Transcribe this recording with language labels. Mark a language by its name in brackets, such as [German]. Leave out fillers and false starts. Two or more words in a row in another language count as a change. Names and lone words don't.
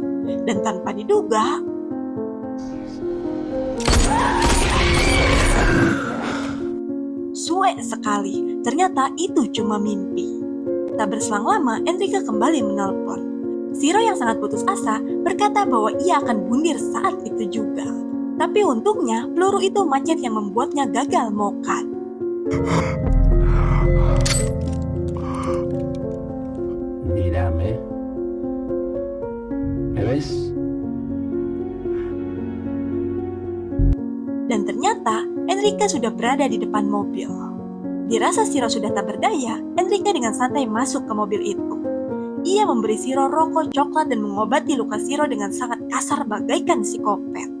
[Indonesian] Dan tanpa diduga, suek sekali, ternyata itu cuma mimpi. Tak berselang lama, Enrique kembali menelpon. Shiro yang sangat putus asa berkata bahwa ia akan bundir saat itu juga. Tapi untungnya, peluru itu macet yang membuatnya gagal mokat. [Spanish] mírame. ¿Me ves? [Indonesian] Dan ternyata, Enrique sudah berada di depan mobil. Dirasa Shiro sudah tak berdaya, Enrique dengan santai masuk ke mobil itu. Ia memberi Shiro rokok, coklat, dan mengobati luka Shiro dengan sangat kasar bagaikan psikopat.